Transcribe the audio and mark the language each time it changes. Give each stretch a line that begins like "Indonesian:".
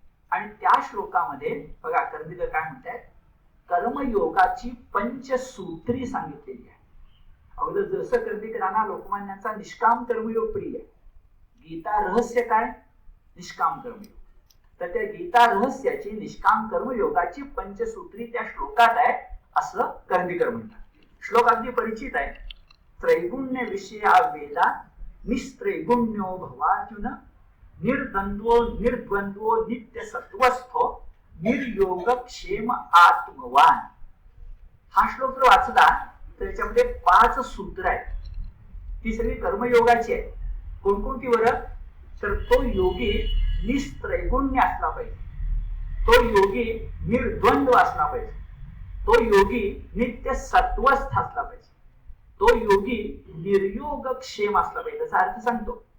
Marathi: आणि त्या श्लोकामध्ये बघा करंदीकर काय म्हणतात, कर्मयोगाची पंचसूत्री सांगितलेली आहे. अगोदर जसं करंदीकरांना लोकमान्यांचा निष्काम कर्मयोग प्रिय आहे. गीता रहस्य काय? निष्काम कर्मयोग. तर त्या गीता रहस्याची निष्काम कर्मयोगाची पंचसूत्री त्या श्लोकात आहे असं करंदीकर म्हणतात. श्लोक अगदी परिचित आहे.
Sanskrit: त्रैगुण्य विषया वेदा निस्त्रैगुण्यो भवार्जुन निर्द्वंद्वो निर्द्वंद्वो नित्य सत्वस्थो निर्योगक्षेम आत्मवान.
Marathi: हा श्लोक जर वाचला तर त्याच्यामध्ये 5 सूत्र आहेत. ती सगळी कर्मयोगाची आहे. कोणकोणती बरं? तर तो योगी निस्त्रैगुण्य असला पाहिजे, तो योगी निर्द्वंद्व असला पाहिजे, तो योगी नित्य सत्वस्थ असला पाहिजे, तो योगी निर्योगक्षेम असला पाहिजे. त्याचा अर्थ सांगतो.